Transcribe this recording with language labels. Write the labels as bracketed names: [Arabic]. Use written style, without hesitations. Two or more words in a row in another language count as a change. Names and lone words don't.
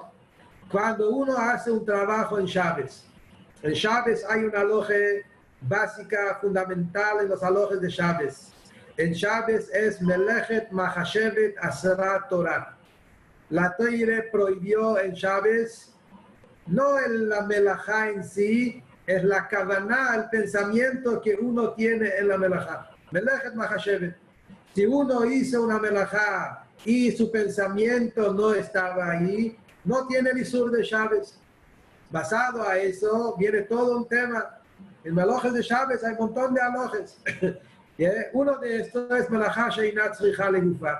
[Spanish] Cuando uno hace un trabajo en Shabbat hay una aloje básica, fundamental en los alojes de Shabbat. En Shabbat es [Hebrew] Melechet Machashevet Asera Torah. [Spanish] La Torah prohibió en Shabbat, no en la melajá en sí, es la kavaná, el pensamiento que uno tiene en la melajá. [Hebrew] Melechet Machashevet. [Spanish] Si uno hizo una melajá y su pensamiento no estaba ahí, no tiene el isur de Shabbat. Basado a eso, viene todo un tema. En alojes de Shabbat hay un montón de alojes. Uno de estos es [Hebrew] Melachá Sheinat Tzricha Legufa.